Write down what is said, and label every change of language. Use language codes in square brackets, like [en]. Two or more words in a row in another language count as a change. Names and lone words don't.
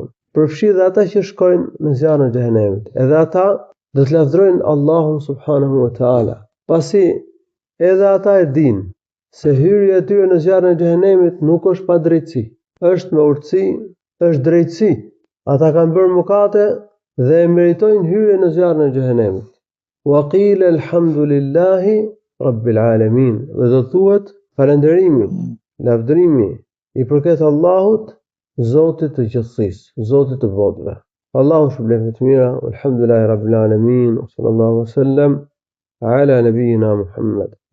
[sq] Përfshi dhe ata që shkojnë në zjarrin e xhehenemit. Edhe ata do të lavdërojnë Allahun [ar] سبحانه وتعالى. [sq] Pasi edhe ata e dinë se hyrja e tyre në zjarrin e xhehenemit nuk është pa drejtësi, është me urtësi, është drejtësi. Ata kanë bërë mëkate dhe e meritojnë hyrjen në zjarrin e xhehenemit. [ar] وقيل الحمد لله رب العالمين. [sq] Dhe do thuhet falënderimi, lavdërimi i përket Allahut, Zotit të gjithësisë, Zotit të botëve. Allahu shpëlbeft të mira, [ar] الحمد لله رب العالمين صلى الله عليه وسلم على نبينا محمد.